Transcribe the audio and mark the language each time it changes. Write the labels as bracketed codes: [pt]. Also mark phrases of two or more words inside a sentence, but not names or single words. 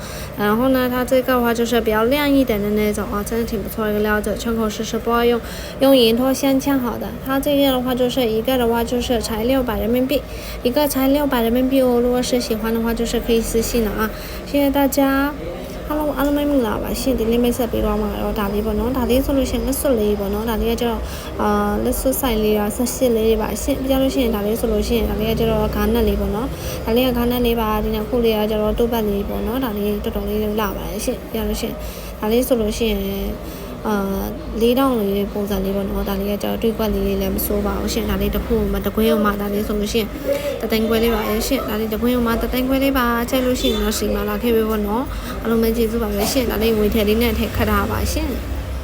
[zh] 然后呢，它这个的话就是比较亮一点的那种真的挺不错的一个料子，圈口是18，用银托镶嵌好的。它这个的话就是一个的话就是才600人民币，一个才600人民币哦。如果是喜欢的话，就是可以私信了谢谢大家。Hello， [my] အားလုံးပဲမင်္ဂလာပါရှင်ဒီနေ့မိတ်ဆက်ပေးတော့မှာတော့ဒါလေးပေါ့နော်ဒါလေးဆိုလို့ရှိရင်လက်စွပ် လေးပေါ့နော်ဒါလေးကကျတော့လက်စွပ်ဆိုင်လေးက18လေးပါရှင်ပြလို့ရှိရင်ဒါလေးဆိုလို့ရှိရင်ဒါလေးကကျတော့ဂါနက်လေးပေါ့နော်ဒါလေးကဂါနက်လေးပါဒီနေ့ခုလေးကကျတော့တိုးပတ်လေးပေါ့နော်ဒါလေးတော်တော်လေးလာပါတယ်ရှင်ပြလို့ရှိရင်ဒါလေးဆိုလို့ရှိရင်4000လေးပုံစံလေးပေါ့နော်ဒါလေးကကျတော့တွေးကွက်လေးလည်းမစိုးပါဘူးရှင်ဒါလေးတစ်ခုမှတကွင်းအောင်မှဒါလေးဆိုလို့ရှိရင်တသိန်းခွဲလေးပါရဲ့ရှင်ဒါလေးတကွင်းအောင်မှတသိန်းခွဲလေးပါချိန်လို့ရှိရင်တော့စီမလာခဲ့ပြီပေါ့နော်အားလုံးပဲကျေးဇူးပါပဲရှင်ဒါလေးငွေထည့်လေးနဲ့ထည့်ခတ်ထားပါရှင်